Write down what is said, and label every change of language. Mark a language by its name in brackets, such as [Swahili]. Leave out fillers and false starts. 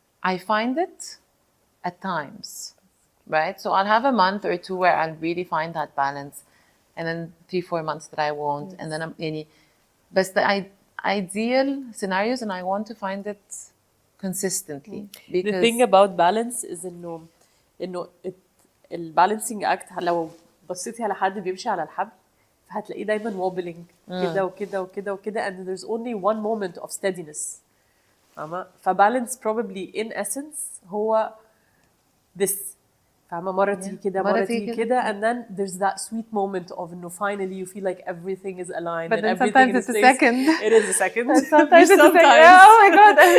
[English] I find it at times, right? So I'll have a month or two where I'll really find that balance, and then 3-4 months that I won't, and then but the ideal scenarios, and I want to find it consistently. Because the thing about balance is [Arabic] إنه البالانسينج اكت لو بصيتي على حد بيمشي على الحبل فهتلاقيه دايما wobbling كده وكده وكده وكده [English] and there's only one moment of steadiness. [Arabic] فاهمة؟ فبالانس [English] probably in essence هو this. [Arabic] فاهمة؟ مرة تيجي كده [English] مرة تيجي كده and then there's that sweet moment of إنه finally you feel like everything is aligned. But then sometimes it's a second. It is a second. Sometimes it's a second. Oh my God.